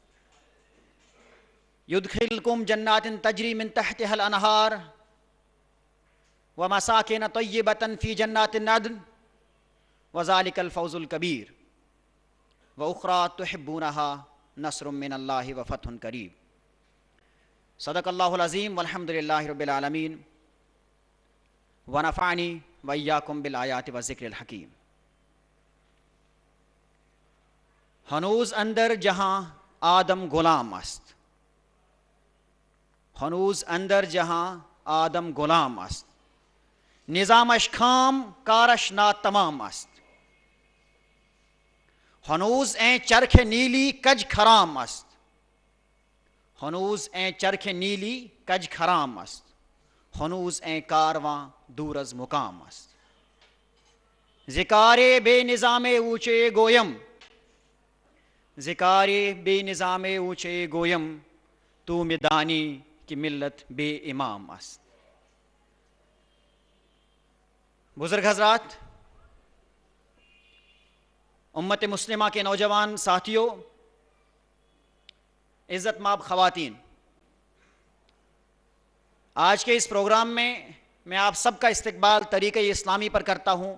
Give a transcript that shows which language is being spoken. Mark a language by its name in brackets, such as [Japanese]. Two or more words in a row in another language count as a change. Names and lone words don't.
[Arabic] يدخلكم جنات تجري من تحتها الأنهار ومساكن طيبة في جنات العدن وذلك الفوز الكبير وأخرى تحبونها نصر من الله وفتح قريب. صدق الله العظيم والحمد لله رب العالمين ونفعني وإياكم بالآيات والذكر الحكيم. [Persian] هنوز اندر جہاں آدم غلام است، هنوز اندر جہاں آدم غلام است، نظامش خام کارش ناتمام است. هنوز این چرخ نیلی کج خرام است، هنوز این چرخ نیلی کج خرام است، هنوز این کاروان دور از مقام است. ذکار بے نظام اونچے گویم، ذکار بے نظام اونچے گویم، تو میدانی کی ملت بے امام است. [Urdu] بزرگ حضرات، امت مسلمہ کے نوجوان ساتھیوں، عزت مآب خواتین، آج کے اس پروگرام میں میں آپ سب کا استقبال طریقہ اسلامی پر کرتا ہوں.